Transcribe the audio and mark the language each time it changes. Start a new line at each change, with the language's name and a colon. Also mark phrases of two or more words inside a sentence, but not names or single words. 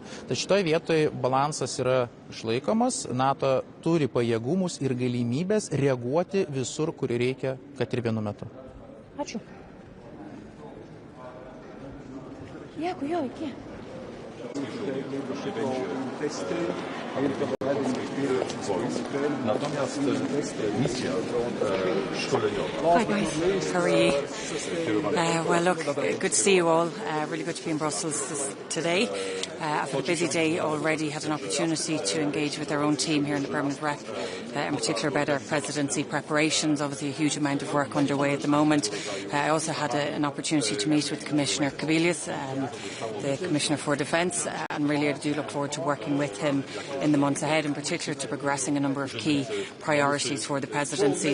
Lithuanian: Tai šitoje vietoje balansas yra išlaikomas, NATO turi pajėgumus ir galimybės reaguoti visur, kur reikia, kad ir vienu metu. Ačiū. Dėkui, jo, iki.
Polish: Natomiast misja szkoleniowa.
English: Hi guys, how are you? Well look, good to see you all. Really good to be in Brussels today. After a busy day already, had an opportunity to engage with our own team here in the Permanent Rep, in particular about our presidency preparations. Obviously a huge amount of work underway at the moment. I also had an opportunity to meet with Commissioner Kallas, the Commissioner for Defence, and really I do look forward to working with him in the months ahead, in particular to progressing a number of key priorities for the presidency.